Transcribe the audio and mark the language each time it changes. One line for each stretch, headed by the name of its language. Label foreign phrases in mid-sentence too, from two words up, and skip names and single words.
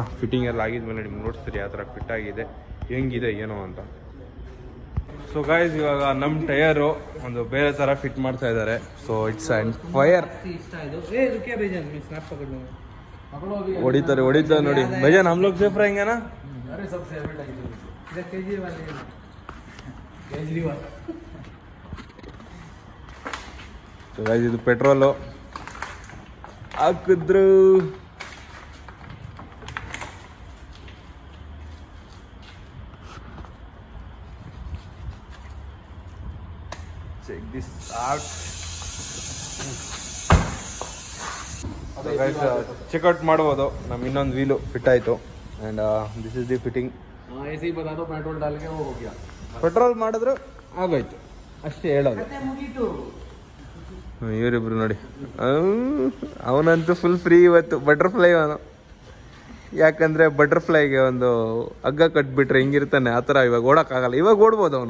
Kannada: ಫಿಟ್ಟಿಂಗ್ ಎಲ್ಲ ಆಗಿದ್ಮೇಲೆ ನಿಮ್ಗೆ ನೋಡ್ತೀರಿ ಯಾವ ಥರ ಫಿಟ್ ಆಗಿದೆ, ಹೆಂಗಿದೆ ಏನೋ ಅಂತ.
English: so guys
Kannada: ಇವಾಗ ನಮ್ಮ ಟೈರು ಒಂದು ಬೇರೆ ಥರ ಫಿಟ್ ಮಾಡ್ತಾ ಇದ್ದಾರೆ.
English: so it's and fire.
Kannada: ಹೊಡಿತಾರೆ ನೋಡಿ ಭೈಜಾನ್,
Hindi: हम लोग सेफ रहेंगे ना? अरे सब सेफ है केजरीवाल.
English: so guys
Kannada: ಇದು ಪೆಟ್ರೋಲು ಹಾಕಿದ್ರು.
English: check this out.
Kannada: ಚೆಕ್ಔಟ್ ಮಾಡ್ಬೋದು. ನಮ್ಮ ಇನ್ನೊಂದು ವೀಲು ಫಿಟ್ ಆಯಿತು.
English: and this is the fitting.
Hindi: हाँ ऐसे ही बता दो, पेट्रोल डाल के वो हो गया.
Kannada: ಪೆಟ್ರೋಲ್ ಮಾಡಿದ್ರು ಆಗೋಯ್ತು ಅಷ್ಟೇ ಹೇಳೋದು. ಇವರಿಬ್ರು ನೋಡಿ, ಅವನಂತೂ
English: full free
Kannada: ಇವತ್ತು. ಬಟರ್ಫ್ಲೈ ಅವನು, ಯಾಕಂದರೆ ಬಟರ್ಫ್ಲೈಗೆ ಒಂದು ಹಗ್ಗ ಕಟ್ಬಿಟ್ರೆ ಹಿಂಗಿರ್ತಾನೆ ಆ ಥರ. ಇವಾಗ ಓಡೋಕ್ಕಾಗಲ್ಲ, ಇವಾಗ ಓಡ್ಬೋದು ಅವನು.